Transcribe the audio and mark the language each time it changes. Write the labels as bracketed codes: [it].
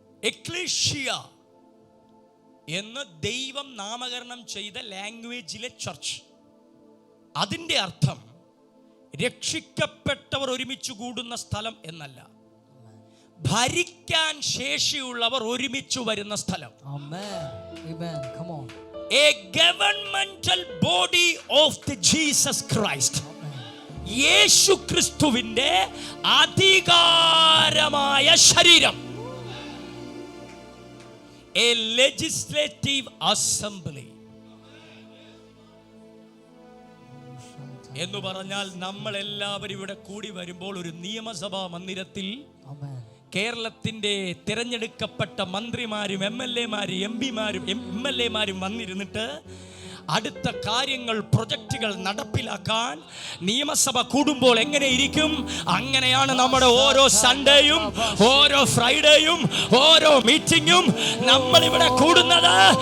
[ml] Ecclesia എന്ന് ദൈവം നാമകരണം ചെയ്ത ലാംഗ്വേജിലെ ചർച്ച്. അതിൻ്റെ അർത്ഥം രക്ഷിക്കപ്പെട്ടവർ ഒരുമിച്ച് കൂടുന്ന സ്ഥലം എന്നല്ല, ഭരിക്കാൻ ശേഷിയുള്ളവർ ഒരുമിച്ച് വരുന്ന സ്ഥലം. [en] A governmental body of the Jesus Christ. [ml] യേശു ക്രിസ്തുവിന്റെ അധികാരമായ ശരീരം. [en] A legislative assembly. [ml] എന്ന് പറഞ്ഞാൽ നമ്മൾ എല്ലാവരും ഇവിടെ കൂടി വരുമ്പോൾ ഒരു നിയമസഭാ മന്ദിരത്തിൽ കേരളത്തിന്റെ തിരഞ്ഞെടുക്കപ്പെട്ട മന്ത്രിമാരും MLA-മാരും MP-മാരും MLA-മാരും വന്നിരുന്നിട്ട് അടുത്ത കാര്യങ്ങൾ, പ്രൊജക്റ്റുകൾ നടപ്പിലാക്കാൻ നിയമസഭ കൂടുമ്പോൾ എങ്ങനെ ഇരിക്കും, അങ്ങനെയാണ് നമ്മുടെ ഓരോ സൺഡേയും, ഓരോ ഫ്രൈഡേയും, ഓരോ മീറ്റിംഗും നമ്മൾ ഇവിടെ കൂടുന്നത്.